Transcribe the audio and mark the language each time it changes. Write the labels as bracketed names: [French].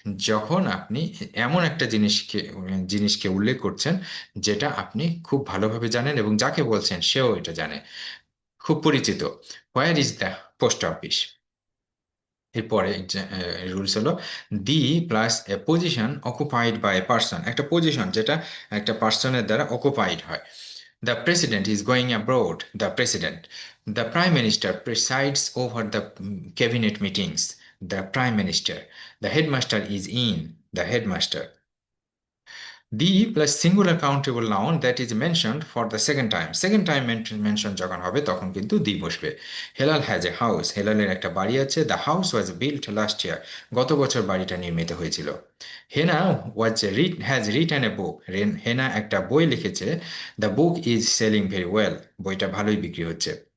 [Bangla] যখন আপনি এমন একটা জিনিসকে উল্লেখ করছেন যেটা আপনি খুব ভালোভাবে জানেন এবং যাকে বলছেন সেও এটা জানে, খুব পরিচিত। [English] Where is the post office. [Bangla] এরপরে রুলস হলো [English] the plus a position occupied by a person, [Bangla] একটা পজিশন যেটা একটা পার্সনের দ্বারা অকুপাইড হয়। [English] The president is going abroad. The president. The prime minister presides over the cabinet meetings. The prime minister. The headmaster is in. The headmaster. The plus singular countable noun that is mentioned for the second time. Second time mention [Bangla] যখন হবে তখন কিন্তু দি বসবে। [English] Helal has a house, [Bangla] হেলালের একটা বাড়ি আছে। [English] the house was built last year, [Bangla] গত বছর বাড়িটা নির্মিত হয়েছিল। [English] Hena has written a book, [Bangla] হেনা একটা বই লিখেছে। [English] the book is selling very well, [Bangla] বইটা ভালোই বিক্রি হচ্ছে।